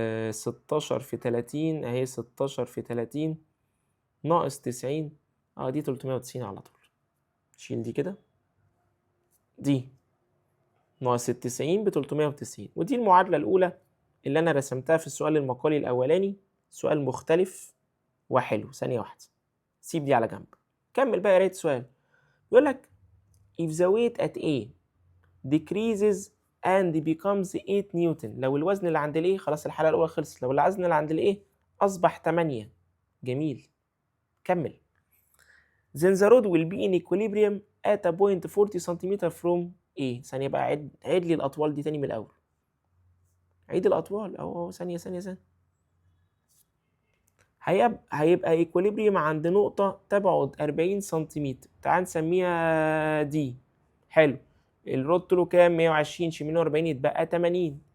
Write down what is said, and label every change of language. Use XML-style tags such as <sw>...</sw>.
<ar>16 في 30 اهي، 16 في 30 ناقص 90، دي 390 على طول. شيل دي كده، دي ناقص 90 ب 390. ودي المعادلة الأولى اللي أنا رسمتها في السؤال المقالي الأولاني. سؤال مختلف وحلو. ثانية واحدة، سيب دي على جنب. كمل بقى قراية السؤال. يقول لك</ar> <en>if the weight at A decreases and becomes 8 newton.</en> <ar>لو الوزن اللي عند الايه، خلاص الحالة الأولى خلصت، لو الوزن اللي عند الايه أصبح 8. جميل، كمل.</ar> <en>then the rod will be in equilibrium at a point 40 centimetre from A.</en> <ar>ثانية بقى، عيد لي الأطوال دي تاني من الأول. عيد الأطوال أهو. ثانية. هيبقى equilibrium عند نقطة تبعد 40 سنتيمتر. تعال نسميها دي. حلو، الرود طوله كام؟ 120، شيل منه 40 يتبقى 80.</ar>